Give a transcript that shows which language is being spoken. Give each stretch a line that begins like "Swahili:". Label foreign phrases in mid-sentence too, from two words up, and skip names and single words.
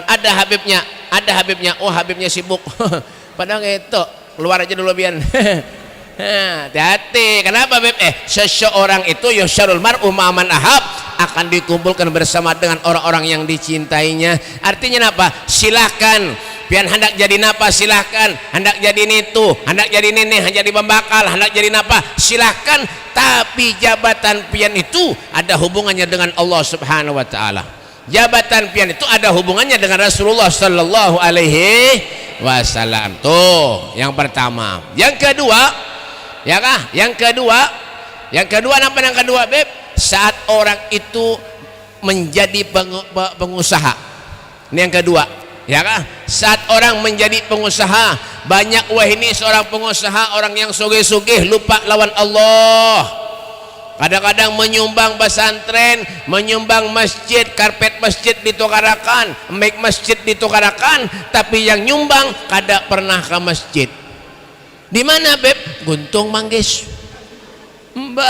Banjar: ada Habibnya oh Habibnya sibuk padahal itu keluar aja dulu bian hati-hati kenapa Beb seseorang itu
Arabic: yusyarul mar'u ma'aman ahab
Banjar: akan dikumpulkan bersama dengan orang-orang yang dicintainya artinya apa silahkan pian hendak jadi napa silahkan hendak jadi nitu hendak jadi nenek hendak jadi pembakal hendak jadi napa silahkan tapi jabatan pian itu ada hubungannya dengan Allah
Arabic: Subhanahu wa taala
Banjar: jabatan pian itu ada hubungannya dengan Rasulullah
Arabic: sallallahu alaihi wasallam
Banjar: tuh yang pertama yang kedua ya kah yang kedua apa yang kedua Beb saat orang itu menjadi pengusaha ini yang kedua ya kan saat orang menjadi pengusaha banyak wah ini seorang pengusaha orang yang sugih-sugih lupa lawan Allah Kadang-kadang menyumbang pesantren, menyumbang masjid, karpet masjid ditukarakan, make masjid ditukarakan, tapi yang nyumbang kada pernah ke masjid. Di mana Beb? Guntung Manggis. Mbak.